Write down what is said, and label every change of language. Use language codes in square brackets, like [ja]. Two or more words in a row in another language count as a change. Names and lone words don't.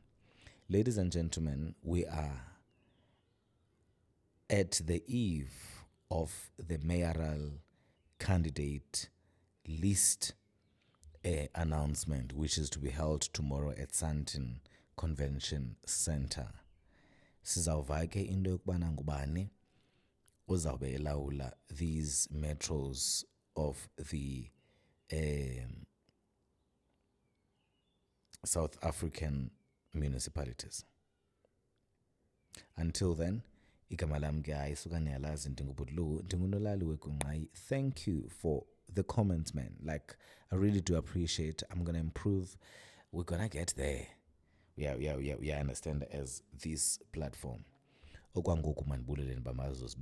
[en] Ladies and gentlemen, we are at the eve of the mayoral candidate list announcement, which is to be held tomorrow at Sandton Convention Center. [xh] Sizawuva ke into yokubana ngubani uzawube elawula [en] these metros of the South African municipalities. Until then, [xh] igama lam ke ayisuka niyalazi ndingunolali wekunqayi. [en] Thank you for the comments, man. Like, I really do appreciate. I'm gonna improve. We're gonna get there. We understand as this platform. [xh] Okwangoku manibuleleni bamazos